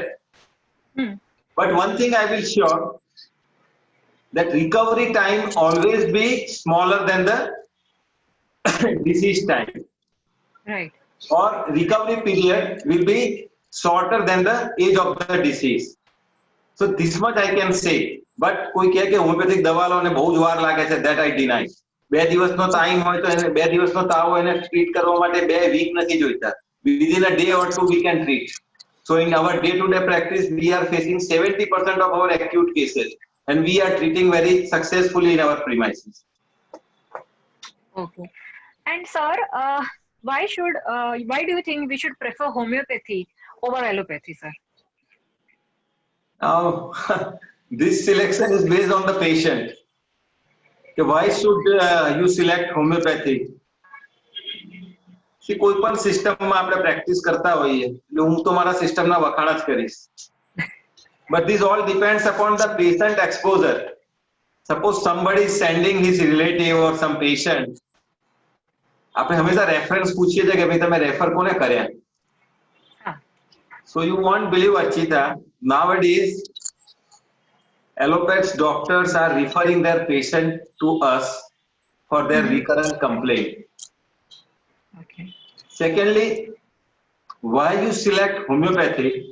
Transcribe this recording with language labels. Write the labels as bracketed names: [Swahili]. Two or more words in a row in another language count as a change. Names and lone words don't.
[English] But one thing I will sure, that recovery time always be smaller than the disease time. Right. Or recovery period will be shorter than the age of the disease. So this much I can say. But [Gujarati] કોઈ કહે કે હોમિયોપેથિક દવા લો ને બહુ જ વાર લાગે છે, [English] that I deny. [Gujarati] 2 દિવસનો ટાઈમ હોય તો એને 2 દિવસનો તાવ હોય એને ટ્રીટ કરવા માટે 2 વીક નથી જોઈતા. [English] Within a day or two we can treat. So in our day-to-day practice we are facing 70% of our acute cases, and we are treating very successfully in our premises. Okay. And sir, why do you think we should prefer homeopathy over allopathy, sir? Now, this selection is based on the patient. So why should you select homeopathy? See, [Gujarati] કોઈ પણ સિસ્ટમમાં આપણે પ્રેક્ટિસ કરતા હોઈએ એટલે હું તો મારા સિસ્ટમના વખાણ જ કરીશ. [English] But this all depends upon the patient exposure. Suppose somebody is sending his relative or some patient, [Gujarati] આપણે હંમેશા રેફરન્સ પૂછીએ છીએ કે ભાઈ તમે રેફર કોને કર્યા. [English] So you won't believe, Archita, nowadays allopathic doctors are referring their patient to us for their recurrent complaint. Okay. Secondly, why you select homeopathy?